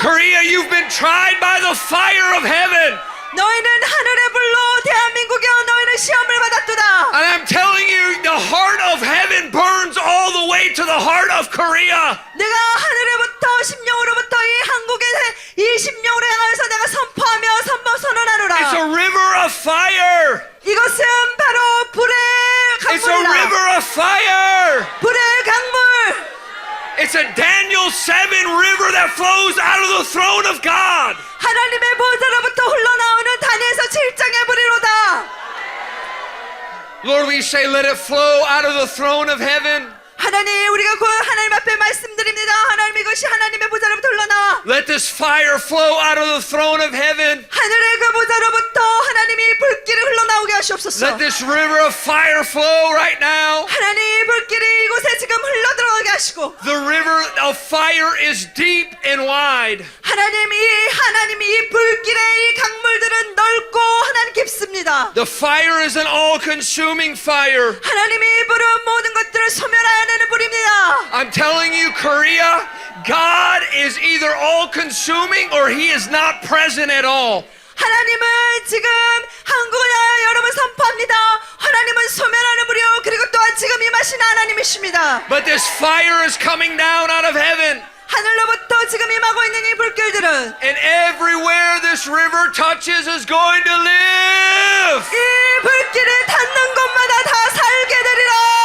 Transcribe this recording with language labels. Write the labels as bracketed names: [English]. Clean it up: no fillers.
[English] Korea, you've been tried by the fire of heaven. [Korean] 너희는 하늘의 불로 대한민국이여 너희는 시험을 받았도다. [English] And I'm telling you, the heart of heaven burns all the way to the heart of Korea. [Korean] 내가 하늘에부터 심령으로부터 이 한국의 이 심령으로 향하여서 내가 선포하며 선언하노라. [English] It's a river of fire. [Korean] 이것은 바로 불의 [English] It's a [Korean] 강물이다. [English] river of fire. [Korean] 불의 강물. [English] It's a Daniel 7 river that flows out of the throne of God. [Korean] 하나님의 보좌로부터 흘러나오는 다니엘서 7장의 불이로다. [English] Lord, we say, let it flow out of the throne of heaven. [Korean] 하나님 우리가 그 하나님 앞에 말씀드립니다. 하나님 이것이 하나님의 보좌로부터 흘러나와 [English] Let this fire flow out of the throne of heaven. [Korean] 하늘의 그 보좌로부터 하나님이 불길이 흘러나오게 하시옵소서. [English] Let this river of fire flow right now. [Korean] 하나님 불길이 이곳에 지금 흘러들어가게 하시고 [English] The river of fire is deep and wide. [Korean] 하나님 이 불길의 이 강물들은 넓고 하나님 깊습니다. [English] The fire is an all-consuming fire. [Korean] 하나님이 이 불은 모든 것들을 소멸하여내는 불입니다. [English] I'm telling you, Korea, God is either all-consuming or He is not present at all. [Korean] 하나님은 지금 한국을 여러분 선포합니다. 하나님은 소멸하는 불이요 그리고 또한 지금 임하신 하나님이십니다. [English] But this fire is coming down out of heaven. [Korean] 하늘로부터 지금 임하고 있는 이 불길들은 [English] And everywhere this river touches is going to live. [Korean] 이 불길을 닿는 곳마다 다 살게 되리라.